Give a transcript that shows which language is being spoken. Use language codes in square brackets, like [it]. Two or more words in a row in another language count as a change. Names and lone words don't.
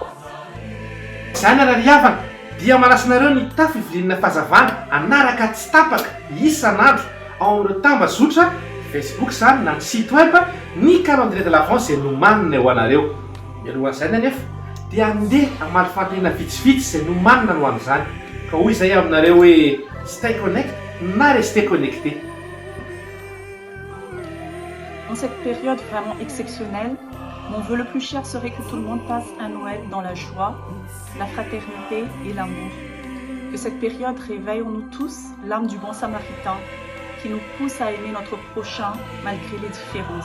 [mg] Izany raha riavana dia manasinareo ny tafy Eveline Fahazavana anaraka tsy tapaka isan'andro ao amin'ireo tambazotra Facebook zany na ny [fr] site web [mg] ny calendrier de l'Avent izay nomanina ho anareo. Mialohan'izany anefa dia andeha hamaly fantena vitsivitsy izay nomanina ho an'izany. Ka hoy izay aminareo hoe [en] stay connect [mg] na [fr] restez connecté. Dans cette période vraiment exceptionnelle, mon vœu le plus cher serait que tout le monde passe un Noël dans la joie, la fraternité et l'amour. Que cette période réveille en nous tous l'âme du bon samaritain qui nous pousse à aimer notre prochain malgré les différences.